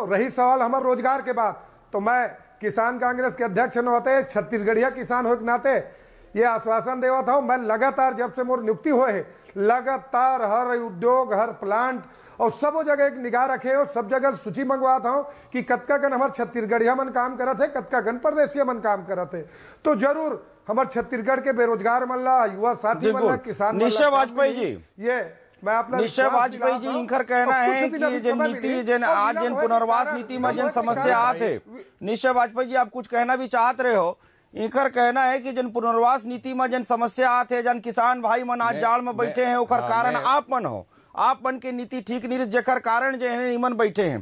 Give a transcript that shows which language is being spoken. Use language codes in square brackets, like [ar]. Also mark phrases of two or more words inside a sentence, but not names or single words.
[hne] रही सवाल हमारे रोजगार के बाद, तो मैं किसान कांग्रेस के अध्यक्ष न होते, छत्तीसगढ़िया किसान हो के नाते ये आश्वासन देवा था। मैं लगातार जब से मोर नियुक्ति हुए है, लगातार हर उद्योग, हर प्लांट और सब जगह एक निगाह रखे और सब जगह सूची मंगवाता हूँ कि कतका गन हमारे छत्तीसगढ़िया मन काम करत है, कतका गन परदेशिया मन काम करत है। तो जरूर हमारे छत्तीसगढ़ के बेरोजगार मन ला, युवा साथी मन ला, किसान निश्चय वाजपेयी जी, ये मैं अपना निश्चय वाजपेयी जी इनकर कहना है कि जिन नीति जिन आज जिन पुनर्वास नीति में जिन समस्या आते, निश्चय वाजपेयी जी आप कुछ कहना भी चाहते रहे हो। इनकर कहना है कि जिन पुनर्वास नीति में जिन समस्या आते, जन किसान भाई मन आज जाड़ में बैठे हैं, ओकर कारण आप मन हो, आप मन के नीति ठीक नहीं, जेकर कारण जो है निमन बैठे हैं।